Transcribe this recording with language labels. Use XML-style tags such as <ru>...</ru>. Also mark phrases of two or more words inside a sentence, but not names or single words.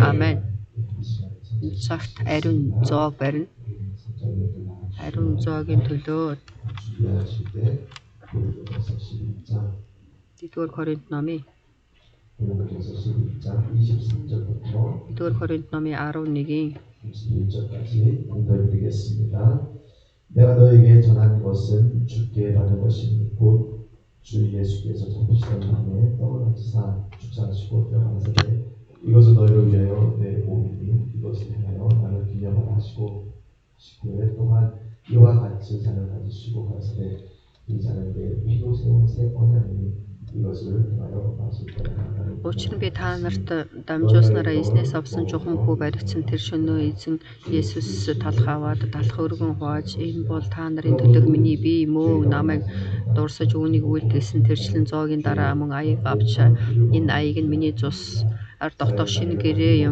<mn>Амен. Цагт ариун зоог барина. Ариун зоогийн төлөө 1-р Коринт номын 11-ийн</mn> <ko>21절까지 읽어드리겠습니다. 내가 너에게 전한 것은 주께 받은 것이니 곧 주 예수께서 잡으시던 밤에 떡을 가지사 축사하시고 들어가시되 이것은 너희를 위하여 내 몸이니 이것을 행하여 나를 기념하라 하시고 19절 또한 이와 같이 잔을 가지시고 가시되 이 잔은 내 피로 세운 새 언약이니</ko> <mn>Учир нь би та нарт дамжуулснараа эзнээс авсан чухам хүү баригдсан тэр шөнөө эзэн Есүс талх аваад талх өргөн хувааж энэ бол та нарын төлөөх миний бие мөө намайг дурсаж үүнийг үйлдэлсэн тэрчлэн зоогийн дараа мөн аяг авч энэ аяг нь миний цус дотоо шинэ гэрээ юм.</mn>